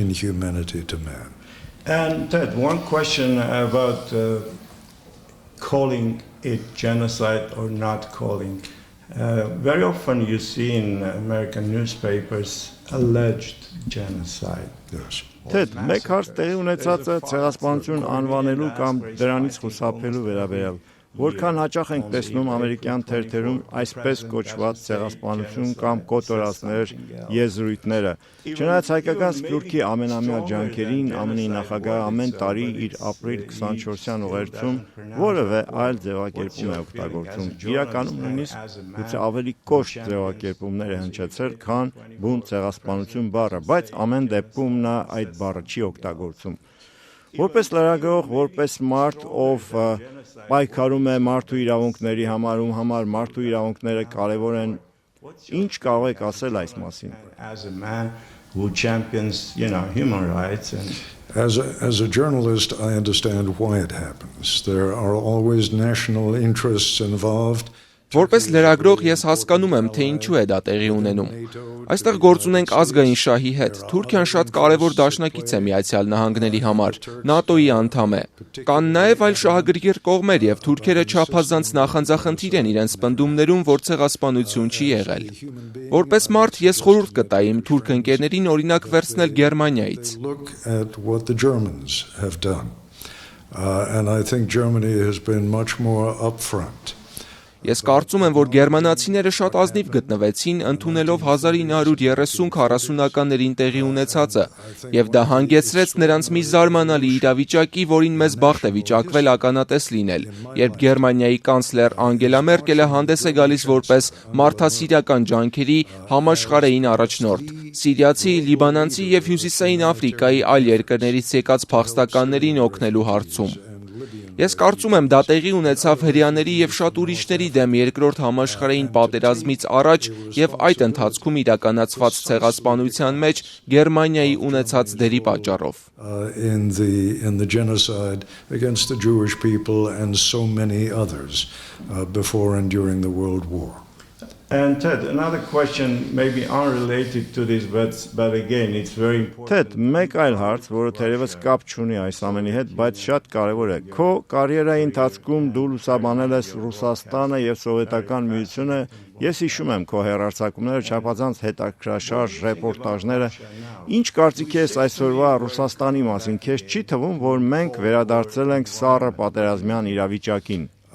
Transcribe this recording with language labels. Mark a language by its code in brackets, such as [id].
[en] And Ted, one question about calling it genocide or not calling. Very often you see in American newspapers alleged genocide. Yes. [hy] Ted, մեկ հարց տեղի ունեցածը ցեղասպանություն անվանելու կամ դրանից խուսափելու վերաբերյալ։ Որքան հաճախ ենք տեսնում ամերիկյան թերթերում այսպես կոչված ցեղասպանություն կամ կոտորածներ եզրույթները։ Չնայած հայկական սփյուռքի ամենամյա ջանքերին ԱՄՆ-ի նախագահը ամեն տարի իր ապրիլ 24-յան ուղերձում որևէ այլ ձևակերպում է օգտագործում։ Իրականում նույնիսկ գուցե ավելի կոշտ ձևակերպումներ է հնչեցել, քան բուն ցեղասպանություն բառը, բայց ամեն դեպքում նա այդ բառը չի օգտագործում։ Որպես լրագրող, որպես մարդ, ով պայքարում է մարդու իրավունքների համար, ում համար մարդու իրավունքները կարևոր են, ինչ կարող եք ասել այս մասին։ [en] As a journalist, I understand why it happens. There are always national interests involved. [hy] Որպես լրագրող ես հասկանում եմ, թե ինչու է դա տեղի ունենում։ Այստեղ գործ ունենք ազգային շահի հետ։ Թուրքիան շատ կարևոր դաշնակից է Միացյալ Նահանգների համար, ՆԱՏՕ-ի անդամ է։ Կան նաև այլ շահագրգիռ կողմեր եւ թուրքերը չափազանց նախանձախնդիր են իրենց պնդումներում, որ ցեղասպանություն չի եղել։ Որպես մարդ ես խորհուրդ կտայի իմ թուրք ընկերներին օրինակ վերցնել Գերմանիայից։ [en] And I think Germany has been much more upfront. [hy] Ես կարծում եմ, որ գերմանացիները շատ ազնիվ գտնվեցին, ընդունելով 1930-40-ականներին տեղի ունեցածը, եւ դա հանգեցրեց նրանց մի զարմանալի իրավիճակի, որին մեզ բախտ է վիճակվել ականատես լինել, երբ Գերմանիայի կանցլեր Անգելա Մերկելը հանդես է գալիս որպես մարդասիրական ջանքերի համաշխարհային առաջնորդ, սիրիացի, լիբանանցի եւ Հյուսիսային Աֆրիկայի այլ երկրներից եկած փախստականներին օգնելու հարցում։ Ես կարծում եմ, դա տեղի ունեցավ հրեաների եւ շատ ուրիշների դեմ երկրորդ համաշխարհային պատերազմից առաջ եւ այդ ընթացքում իրականացված ցեղասպանության մեջ Գերմանիայի ունեցած դերի պատճառով։ [en] In the genocide against the Jewish people and so many others before and during the World War. And Ted, another question maybe unrelated to this, but again, it's very important. [hy] Ted, մեկ այլ հարց, որը թերևս կապ չունի այս ամենի հետ, բայց շատ կարևոր է։ Քո կարիերայի ընթացքում դու լուսաբանել ես Ռուսաստանը եւ Սովետական Միությունը։ Ես հիշում եմ քո հեռարձակումները, չափազանց հետաքրքրաշարժ ռեպորտաժները։ Ինչ կարծիք ես այսօրվա Ռուսաստանի մասին։ Քեզ չի թվում, որ մենք վերադարձել ենք սառը պատերազմյան իրավիճակին։